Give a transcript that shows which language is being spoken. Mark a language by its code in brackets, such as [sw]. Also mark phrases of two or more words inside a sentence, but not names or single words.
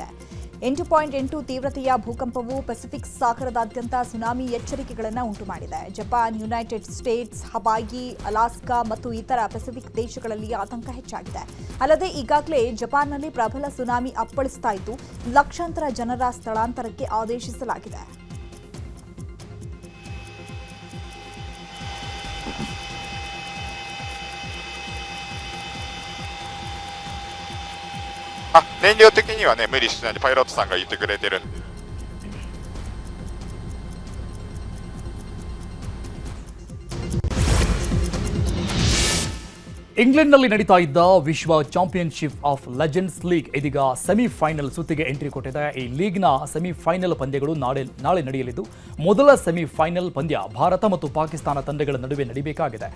[kn] 8.8 ತೀವ್ರತೆಯ ಭೂಕಂಪವು ಪೆಸಿಫಿಕ್ ಸಾಗರದಾದ್ಯಂತ ಸುನಾಮಿ ಎಚ್ಚರಿಕೆಗಳನ್ನು ಉಂಟುಮಾಡಿದೆ. ಜಪಾನ್, ಯುನೈಟೆಡ್ ಸ್ಟೇಟ್ಸ್, ಹವಾಯಿ, ಅಲಾಸ್ಕಾ ಮತ್ತು ಇತರ ಪೆಸಿಫಿಕ್ ದೇಶಗಳಲ್ಲಿ ಆತಂಕ ಹೆಚ್ಚಾಗಿದೆ. ಅಲ್ಲದೆ ಈಗಾಗಲೇ ಜಪಾನ್ನಲ್ಲಿ ಪ್ರಬಲ ಸುನಾಮಿ ಅಪ್ಪಳಿಸ್ತಾ ಇದ್ದು ಲಕ್ಷಾಂತರ ಜನರ ಸ್ಥಳಾಂತರಕ್ಕೆ ಆದೇಶಿಸಲಾಗಿದೆ. [ja] 燃料的にはね無理しないでパイロットさんが言ってくれてる。 [kn] ಇಂಗ್ಲೆಂಡ್ನಲ್ಲಿ ನಡೀತಾ ಇದ್ದ ವಿಶ್ವ ಚಾಂಪಿಯನ್ಶಿಪ್ ಆಫ್ ಲೆಜೆಂಡ್ಸ್ ಲೀಗ್ ಇದೀಗ ಸೆಮಿಫೈನಲ್ ಸುತ್ತಿಗೆ ಎಂಟ್ರಿ ಕೊಟ್ಟಿದೆ. ಈ ಲೀಗ್ನ ಸೆಮಿಫೈನಲ್ ಪಂದ್ಯಗಳು ನಾಳೆ ನಡೆಯಲಿದ್ದು ಮೊದಲ ಸೆಮಿಫೈನಲ್ ಪಂದ್ಯ ಭಾರತ ಮತ್ತು ಪಾಕಿಸ್ತಾನ ತಂಡಗಳ ನಡುವೆ ನಡೀಬೇಕಾಗಿದೆ.